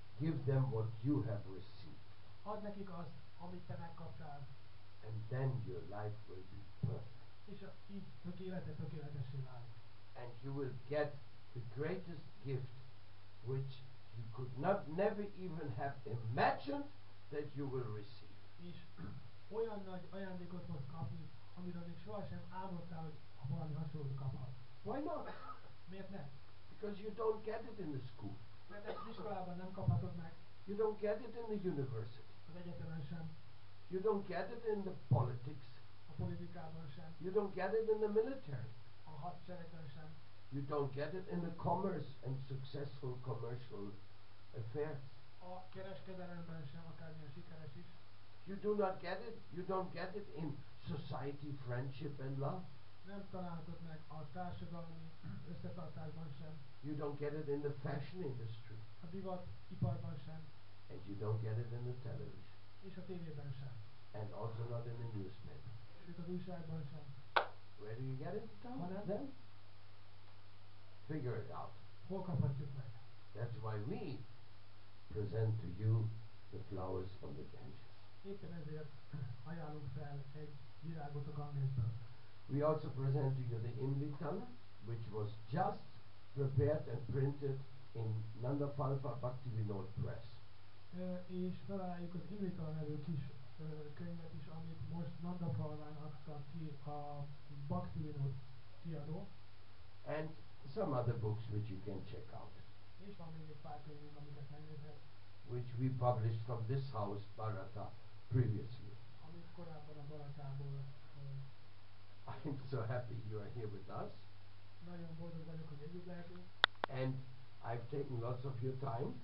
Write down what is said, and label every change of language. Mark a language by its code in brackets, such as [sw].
[en] give them what you have received. [hu] Add nekik azt, amit te megkaptál. [en] And then your life will be perfect. [hu] És így tökéletessé válik. [en] And you will get the greatest gift which you could never even have imagined that you will receive. [hu] És olyan nagy ajándékot fogsz kapni, amiről még sohasem álmodtál, hogy valami hasonlót kaphat. [en] Why not? [hu] Miért nem? [en] Because you don't get it in the school. [hu] Mert ezt az iskolában nem kaphatod meg, [en] You don't get it in the university. [hu] az egyetemen sem, [en] You don't get it in the politics. [hu] a politikában sem, [en] You don't get it in the military. [hu] a hadseregben sem, [en] You don't get it in the commerce and successful commercial affairs. [hu] a kereskedelemben sem, akármilyen sikeres is. [en] You don't get it in society, friendship and love. [hu] Nem találhatod meg a társadalmi összetartásban sem, [en] You don't get it in the fashion industry. [hu] a divatiparban sem, [en] And you don't get it in the television. [hu] és a tévében sem, [en] And also not in the newspaper. [hu] sőt az újságban sem. [en] Where do you get it? [hu] Hanem? [en] Then? Figure it out. [hu] Hol kaphatjuk meg? [en] That's why we present to you the flowers from the Ganges. [hu] Éppen ezért ajánlunk fel egy virágot a Gangesből. [en] We also present to you the Invitan, which was just prepared and printed in Nandapalpa Bhaktivinoda Press. [hu] És felajánljuk az Imrita nevű kis könyvet is, amit most Nandapalván adtak ki a Bhaktivinoda kiadó. [en] And some other books which you can check out, [hu] És van még egy pár könyvünk, amiket megnézhet, [en] which we published from this house, Bharata, previously. [hu] amit korábban a Baratából. [en] I'm so happy you are here with us, [hu] Nagyon boldog vagyok, hogy együtt lehetünk. [en] and I've taken lots of your time,